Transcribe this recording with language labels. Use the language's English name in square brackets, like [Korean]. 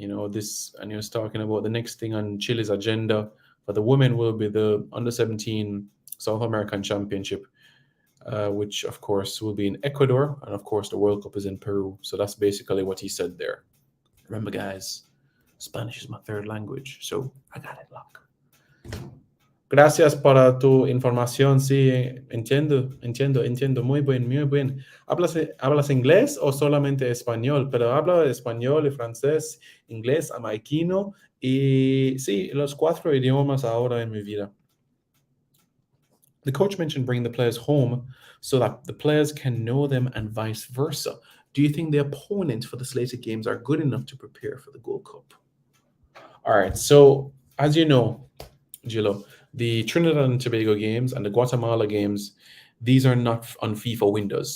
[English] This, and he was talking about the next thing on Chile's agenda for the women will be the under 17 South American Championship, which of course will be in Ecuador, and of course the World Cup is in Peru. So that's basically what he said there. Remember, guys, Spanish is my third language, so I got it locked. [Spanish] Gracias para tu información. Sí, entiendo. Muy bien. ¿Hablas inglés o solamente español? Pero hablo español y francés, inglés, jamaiquino y sí, los 4 idiomas ahora en mi vida. [English] The coach mentioned bringing the players home so that the players can know them and vice versa. Do you think the opponent for the slated games are good enough to prepare for the Gold Cup? All right, so as you know, Gillo, the Trinidad and Tobago games and the Guatemala games, these are not on FIFA windows.